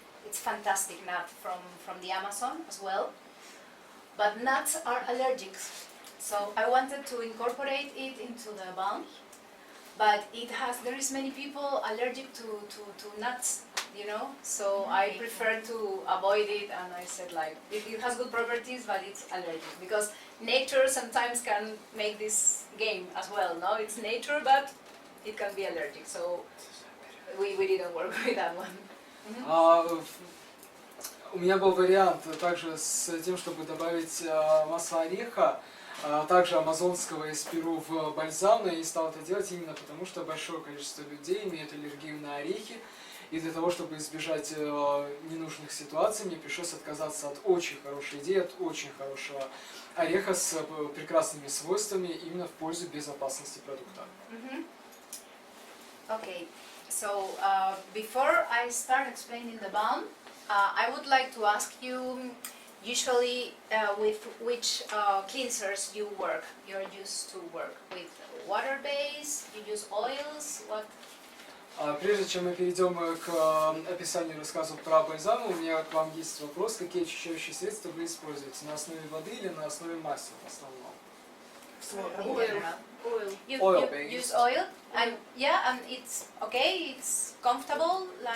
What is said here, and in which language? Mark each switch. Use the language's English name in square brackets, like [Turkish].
[English] It's fantastic nut from the Amazon as well, but nuts are allergics, so I wanted to incorporate it into the balm, but there is many people allergic to nuts, you know, so I prefer to avoid it, and I said like, it has good properties, but it's allergic, because nature sometimes can make this game as well, no? It's nature, but it can be allergic, so we didn't work with that one. [Russian] У меня был вариант также с тем, чтобы добавить масло ореха. также амазонского из Перу в бальзам, но я не стал это делать именно потому, что большое количество людей имеют аллергию на орехи, и для того, чтобы избежать ненужных ситуаций, мне пришлось отказаться от очень хорошей идеи, от очень хорошего ореха с прекрасными свойствами именно в пользу безопасности продукта. [English] Okay, so before I start explaining the balm, I would like to ask you usually with which cleansers you work. You're used to work with water base, you use oils, what? [Russian] Прежде чем мы перейдем к описанию и рассказу про бальзам, у меня к вам есть вопрос, какие очищающие средства вы используете, на основе воды или на основе масел в основном? [English] You use oil, and yeah, and it's okay, it's comfortable, like